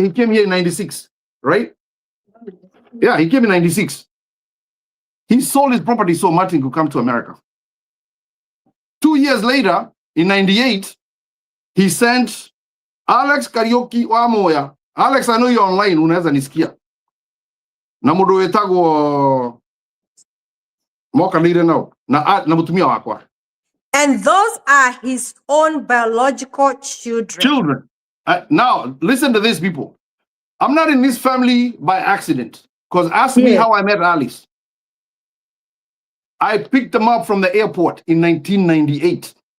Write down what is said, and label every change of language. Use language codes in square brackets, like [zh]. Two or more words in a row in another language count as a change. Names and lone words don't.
[en] He came here in 96, right? Yeah, he came in 96. He sold his property so Martin could come to America. 2 years later, in 98, he sent Alex Karaoke wa Moya. Alex, I know you're online, [sw] unaweza nisikia. [ki] Na mudu wetagwo Moka Lire now. Na mutumia wakwa. [en] And those are his own biological children. Now, listen to this, people. I'm not in this family by accident. Because ask me how I met Alice. I picked them up from the airport in 1998.